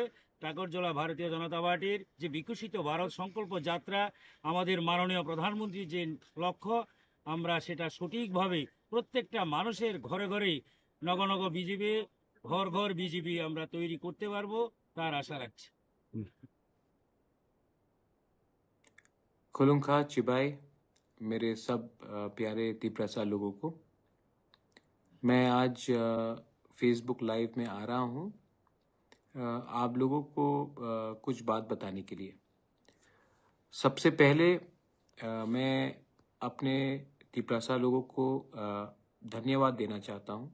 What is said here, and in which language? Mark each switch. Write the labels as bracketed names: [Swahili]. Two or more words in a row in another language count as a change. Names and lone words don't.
[Bangla] টাকরজলা ভারতীয় জনতা পার্টির যে বিকশিত ভারত সংকল্প যাত্রা, আমাদের মাননীয় প্রধানমন্ত্রীর যে লক্ষ্য, আমরা সেটা সঠিকভাবে প্রত্যেকটা মানুষের ঘরে ঘরে নগনগ বিজেপি, ঘর ঘর বিজেপি আমরা তৈরি করতে পারবো, তার আশা রাখছি। [Kok Borok] खुलुम खा चिबाई [Hindi] मेरे सब प्यारे तिपरासा लोगों को, मैं आज फेसबुक लाइव में आ रहा हूँ आप लोगों को कुछ बात बताने के लिए। सबसे पहले मैं अपने तिपरासा लोगों को धन्यवाद देना चाहता हूँ।